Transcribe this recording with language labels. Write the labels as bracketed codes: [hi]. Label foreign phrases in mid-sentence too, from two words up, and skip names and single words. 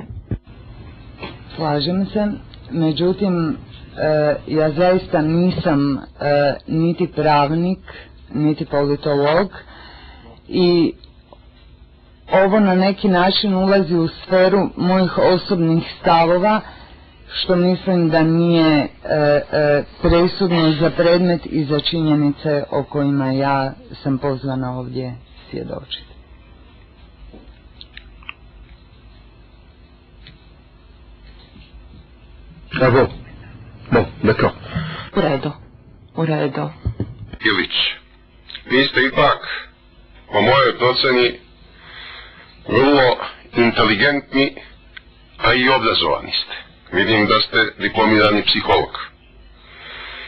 [hr] Slažem se, međutim, ja zaista nisam niti pravnik, niti politolog i ovo na neki način ulazi u sferu mojih osobnih stavova, što mislim da nije presudno za predmet i za činjenice o kojima ja sam pozvana ovdje svjedočiti. [fr] Ah bon? Bon, d'accord. [hr] U redu. [sr] Ilić, vi ste ipak, po mojoj proceni, vrlo inteligentni, a i obrazovani ste. Vidim da ste diplomirani psiholog.